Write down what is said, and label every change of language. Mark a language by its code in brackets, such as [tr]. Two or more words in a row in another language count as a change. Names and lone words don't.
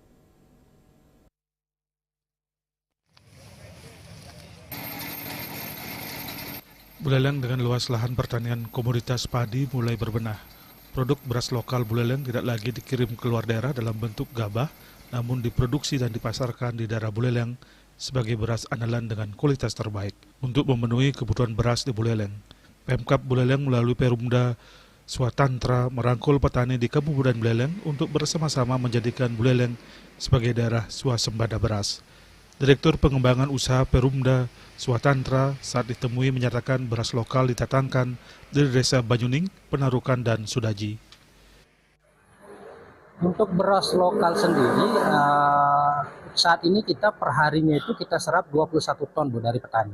[id] Buleleng dengan luas lahan pertanian komoditas padi mulai berbenah. Produk beras lokal Buleleng tidak lagi dikirim keluar daerah dalam bentuk gabah, namun diproduksi dan dipasarkan di daerah Buleleng sebagai beras andalan dengan kualitas terbaik. Untuk memenuhi kebutuhan beras di Buleleng, Pemkab Buleleng melalui Perumda Swatantra merangkul petani di Kabupaten Buleleng untuk bersama-sama menjadikan Buleleng sebagai daerah swasembada beras. Direktur Pengembangan Usaha Perumda Swatantra saat ditemui menyatakan beras lokal ditatangkan dari Desa Banyuning, Penarukan, dan Sudaji. Untuk beras lokal sendiri, saat ini kita per harinya itu kita serap 21 ton Bu dari petani.